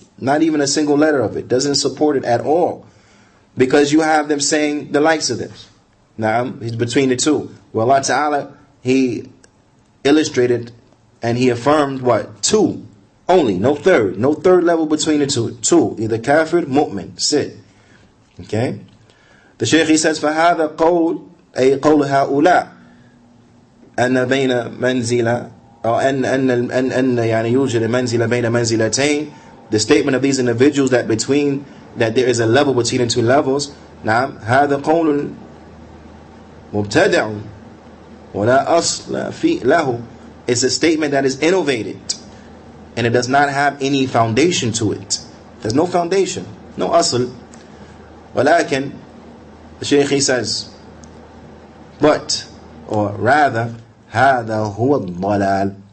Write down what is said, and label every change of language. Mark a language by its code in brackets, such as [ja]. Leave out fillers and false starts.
[en] Not even a single letter of it. Doesn't support it at all. Because you have them saying the likes of this. Now, he's between the two. Well, Allah Ta'ala, He illustrated and He affirmed what? Two Only, no third level between the two, either kafir, mu'min, sit. Okay? The Shaykh, he says, [ar] فَهَذَا قَوْلُ أي قول هؤلاء أن بين منزلة أو أن يعني يوجد منزلة بين منزلتين. [en] The statement of these individuals that there is a level between the two levels. [ar] نعم هذا قول مبتدع ولا أصل في له. [en] It's a statement that is innovated and it does not have any foundation to it. There's no foundation, no asl. ولكن the Shaykh, he says, but, or rather, [ar] هذا هو الضلال.